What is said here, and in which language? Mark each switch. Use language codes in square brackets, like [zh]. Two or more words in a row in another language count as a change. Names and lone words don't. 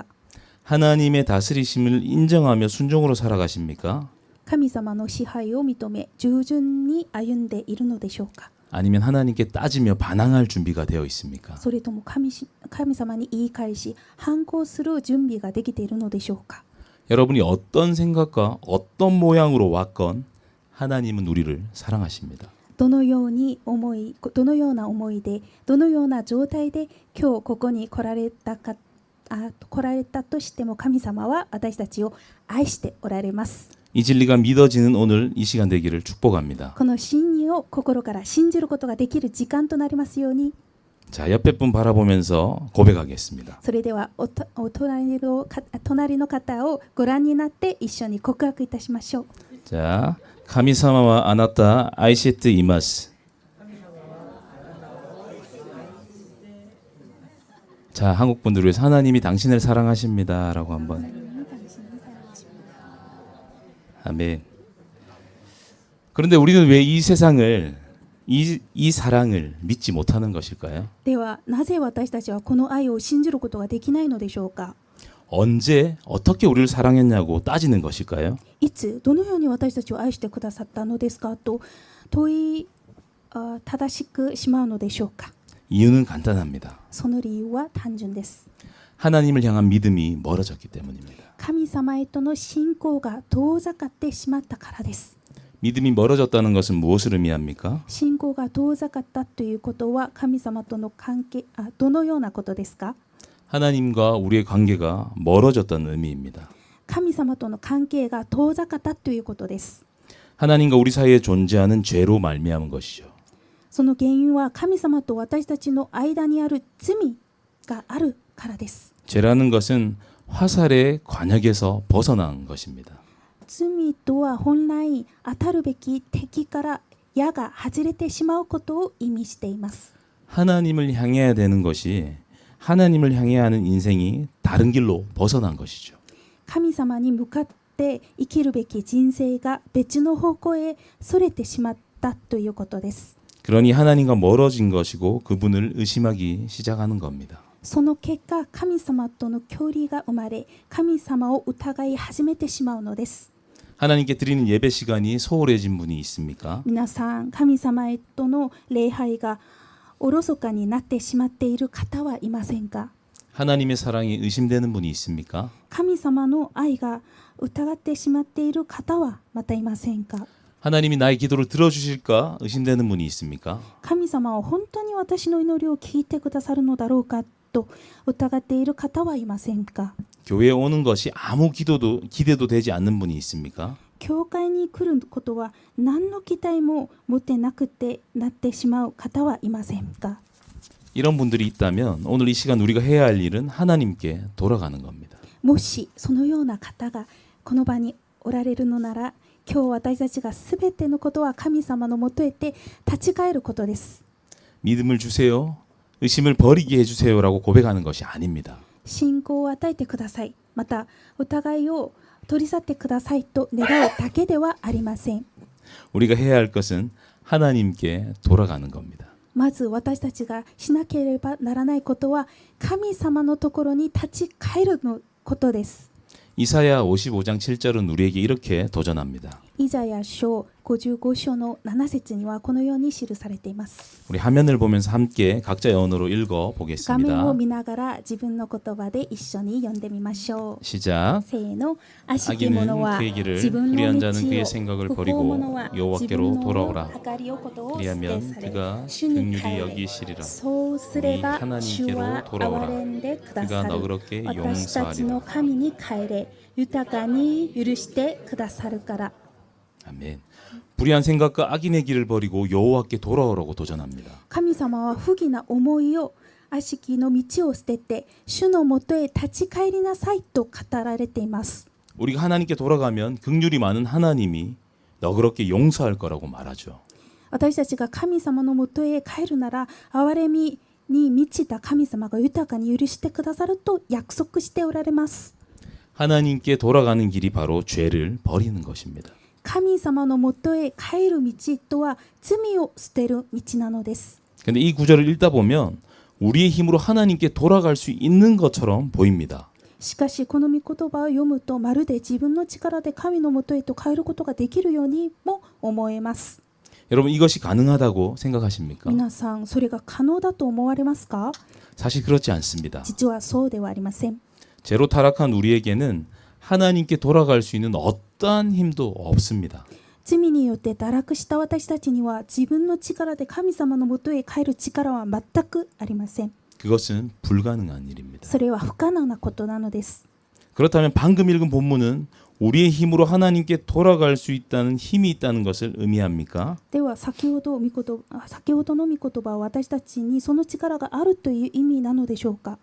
[ko] 하나님의 다스리심을 인정하며 순종으로 살아가십니까? [ja] 神様の支配を認め従順に歩んでいるのでしょうか？ [ko] 아니면 하나님께 따지며 반항할 준비가 되어 있습니까? [ja] それとも神様に言い返し反抗する準備ができているのでしょうか？ [ko] 여러분이 어떤 생각과 어떤 모양으로 왔건 하나님은 우리를 사랑하십니다. [ja] どのような思いで、どのような状態で今日ここに来られたとしても神様は私たちを愛しておられます。 [ko] 이 진리가 믿어지는 오늘 이 시간 되기를 축복합니다. [ja] この真理を心から信じることができる時間となりますように。 [ko] 자, 옆에 분 바라보면서 고백하겠습니다. [ja] それでは隣の方をご覧になって一緒に告白いたしましょう。 자, 神様はあなたを愛しています. [ko] 자, 한국 분들 위해서 하나님이 당신을 사랑하십니다라고 한번. 아멘. 그런데 우리는 왜 이 세상을 이 사랑을 믿지 못하는 것일까요? [ja] ではなぜ私たちはこの愛を信じることができないのでしょうか？ [ko] 언제 어떻게 우리를 사랑했냐고 따지는 것일까요? [ja] いつどのように私たちを愛してくださったのですかと正しくしまうのでしょうか？ [ko] 이유는 간단합니다. [ja] その理由は単純です。 [ko] 하나님을 향한 믿음이 멀어졌기 때문입니다. [ja] 神様へとの信仰が遠ざかってしまったからです。 [ko] 믿음이 멀어졌다는 것은 무엇을 의미합니까? [ja] 信仰が遠ざかったということは神様との関係どのようなことですか？ [ko] 하나님과 우리의 관계가 멀어졌다는 의미입니다. [ja] 神様との関係が遠ざかったということです。 [ko] 하나님과 우리 사이에 존재하는 죄로 말미암은 것이죠. [ja] その原因は神様と私たちの間にある罪があるからです。 [ko] 죄라는 것은 화살의 관역에서 벗어난 것입니다. [ja] 罪とは本来当たるべき敵から矢が外れてしまうことを意味しています。 [ko] 하나님을 향해야 되는 것이 하나님을 향해야 하는 인생이 다른 길로 벗어난 것이죠. [ja] 神様に向かって生きるべき人生が別の方向へそれてしまったということです。 [ko] 그러니 하나님과 멀어진 것이고 그분을 의심하기 시작하는 겁니다. [ja] その結果、神様との距離が生まれ、神様を疑い始めてしまうのです。 [ko] 하나님께 드리는 예배 시간이 소홀해진 분이 있습니까? [ja] 皆さん、神様へとの礼拝がおろそかになってしまっている方はいませんか？ [ko] 하나님의 사랑이 의심되는 분이 있습니까? [ja] 神様の愛が疑ってしまっている方はまたいませんか？ [ko] 하나님이 나의 기도를 들어주실까 의심되는 분이 있습니까? [ja] 神様は本当に私の祈りを聞いてくださるのだろうかと疑っている方はいませんか？ [ko] 교회에 오는 것이 아무 기대도 되지 않는 분이 있습니까? [ja] 教会に来ることは何の期待も持ってなくてなってしまう方はいませんか？ [ko] 이런 분들이 있다면 오늘 이 시간 우리가 해야 할 일은 하나님께 돌아가는 겁니다. [ja] もしそのような方がこの場におられるのなら、今日私たちがすべてのことは神様のもとへて立ち返ることです。 [ko] 믿음을 주세요. 의심을 버리게 해주세요라고 고백하는 것이 아닙니다. [ja] 信仰を与えてください。また疑いを取り去ってくださいと願うだけではありません。 [ko] 우리가 해야 할 것은 하나님께 돌아가는 겁니다. [ja] まず私たちがしなければならないことは神様のところに立ち返るのことです。 [ko] 이사야 55장 7절은 우리에게 이렇게 도전합니다. [ja] イザヤ書55章の7節にはこのように記されています。 [ko] 우리 화면을 보면서 함께 각자의 언어로 읽어 [ja] 画面を [ko] 보겠습니다. [ja] 見ながら自分の言葉で一緒に読んでみましょう。 [ko] 시작. [ja] せーの。悪しき者 [ko] 악인은 [ja] は [ko] 그의 길을 [ja] 自分の [ko] 불의한 [ja] 道を [ko] 자는 그의 생각을 [ja] 不法 [ko] 버리고 [ja] 者は自分 [ko] 여호와께로 [ja] の [ko] 돌아오라. [ja] 計りをことを捨て [ko] 그리하면 [ja] され [ko] 그가 [ja] 主に [ko] 긍휼히 [ja] 帰れ。 [ko] 여기시리라. [ja] そうすれば [ko] 우리 하나님께로 [ja] 主は [ko] 돌아오라. [ja] 憐れんでくだ [ko] 그가 [ja] さる。 [ko] 너그럽게 [ja] 私たちの [ko] 용서하리라. [ja] 神に帰れ、豊かに許してくださるから。 [ko] 아멘. 불의한 생각과 악인의 길을 버리고 여호와께 돌아오라고 도전합니다. [ja] 神様は不義な思いを悪しきの道を捨てて主のもとへ立ち返りなさいと語られています。 [ko] 우리가 하나님께 돌아가면 긍휼이 많은 하나님이 너그럽게 용서할 거라고 말하죠. [ja] 私たちが神様のもとへ帰るなら憐れみに満ちた神様が豊かに許してくださると約束しておられます。 [ko] 하나님께 돌아가는 길이 바로 죄를 버리는 것입니다. [ja] 神様のもとへ帰る道とは罪を捨てる道なのです。 [ko] 근데 이 구절을 읽다 보면 우리의 힘으로 하나님께 돌아갈 수 있는 것처럼 보입니다. [ja] しかしこの御言葉を読むとまるで自分の力で神のもとへと帰ることができるようにも思えます。 [ko] 여러분 이것이 가능하다고 생각하십니까? [ja] 皆さんそれが可能だと思われますか？ [ko] 사실 그렇지 않습니다. [ja] 実はそうではありません。 [ko] 죄로 타락한 우리에게는 하나님께 돌아갈 수 있는 어떠한 힘도 없습니다. [ja] 罪によって堕落した私たちには自分の力で神様のもとへ帰る力は全くありません。 [ko] 그것은 불가능한 일입니다. [ja] それは不可能なことなのです。 [ko] 그렇다면 방금 읽은 본문은 우리의 힘으로 하나님께 돌아갈 수 있다는 힘이 있다는 것을 의미합니까? [ja] では先ほどの御言葉は私たちにその力があるという意味なのでしょうか？